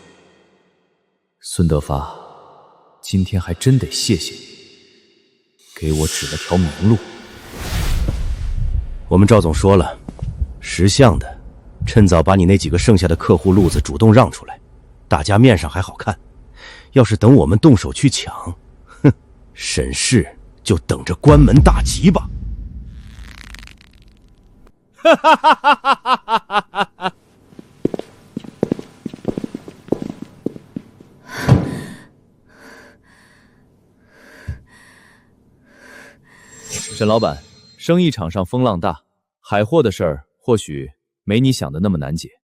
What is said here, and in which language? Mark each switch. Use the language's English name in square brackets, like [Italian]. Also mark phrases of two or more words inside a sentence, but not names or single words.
[Chinese] 孫德發，今天還真得謝謝你，給我指了條明路。我們趙總說了，識相的，趁早把你那幾個剩下的客戶路子主動讓出來，大家面上還好看，要是等我们动手去搶，哼，沈氏就等着关门大吉吧。哈哈哈哈哈哈哈！沈老板，生意场上风浪大，海货的事儿或许没你想的那么难解。